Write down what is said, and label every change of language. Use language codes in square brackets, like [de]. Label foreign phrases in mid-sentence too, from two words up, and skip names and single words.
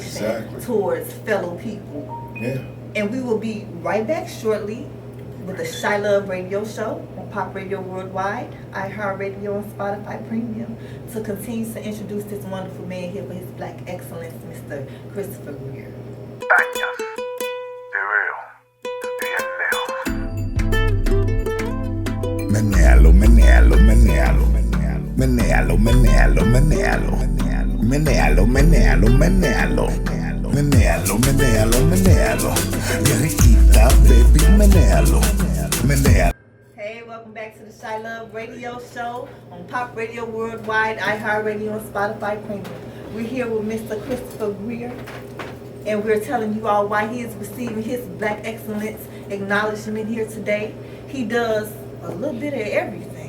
[en] Exactly. towards fellow people. Yeah. And we will be right back shortly with the Chilove Radio Show on Pop Radio Worldwide, iHeartRadio, and Spotify Premium to continue to introduce this wonderful man here for his Black excellence, Mr. Christopher Greer. [es] Menealo, menealo, menealo, menealo, menealo, menealo, menealo, menealo, menealo, menealo, menealo, menealo, Riquita, baby, menealo, menealo. [en] Hey, welcome back to the Chilove Radio Show on Pop Radio Worldwide, iHeartRadio, and Spotify Premium. We're here with Mr. Christopher Greer, and we're telling you all why he is receiving his Black excellence acknowledgement here today. He does a little bit of everything.